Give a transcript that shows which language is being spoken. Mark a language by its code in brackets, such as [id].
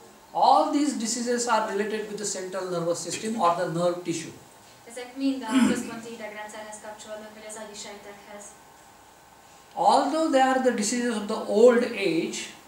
[en] All these diseases are related with the central nervous system or the nerve tissue. [hu] Ezek mind a központi idegrendszerhez kapcsolódnak, vagy az agyi sejtekhez. [en] Although they are the diseases of the old age,